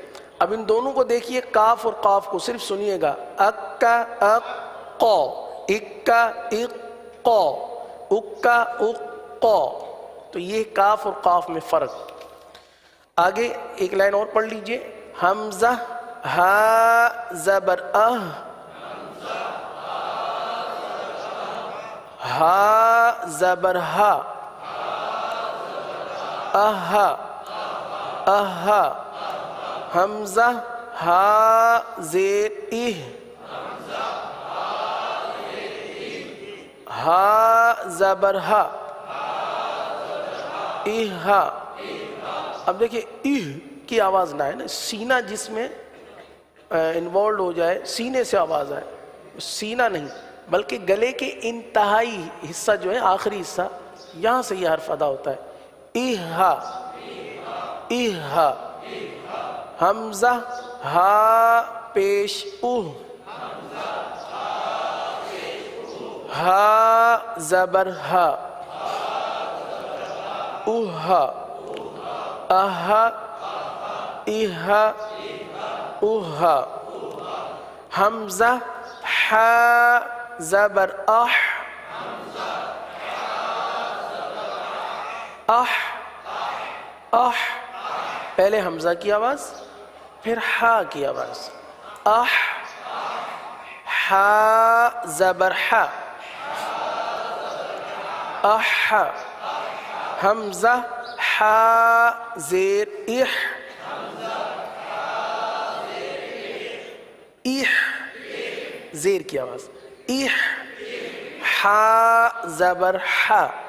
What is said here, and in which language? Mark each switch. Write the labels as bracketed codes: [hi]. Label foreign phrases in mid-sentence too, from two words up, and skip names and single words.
[ur] اب ان دونوں کو دیکھیے، کاف اور قاف کو صرف سنیے گا، اکا اق، اکا اق، اکا اق، تو یہ کاف اور قاف میں فرق. آگے ایک لائن اور پڑھ لیجئے، حمزہ ہا زبر اہ، ہا زبر ہا، اہا، اہا، حمزہ ہا زیر اہ، ہا زبر ہا، اہا. اب دیکھیں اہ کی آواز نہ ہے نا، سینہ جس میں انوالوڈ ہو جائے، سینے سے آواز آئے، سینہ نہیں بلکہ گلے کے انتہائی حصہ جو ہے، آخری حصہ، یہاں سے یہ حرف ادا ہوتا ہے، اہا، اہا. حمزہ ہا پیش اوہ، ہا زبر ہا، اوہا، اہا، اہا، اوہا. حمزہ ہا زبر اح، اح اح، پہلے حمزہ کی آواز پھر ہا کی آواز، اح، ہا زبر ہا، اح، حمزہ ہا زیر اح، اح، زیر کی آواز، اح، ہا زبر ہا،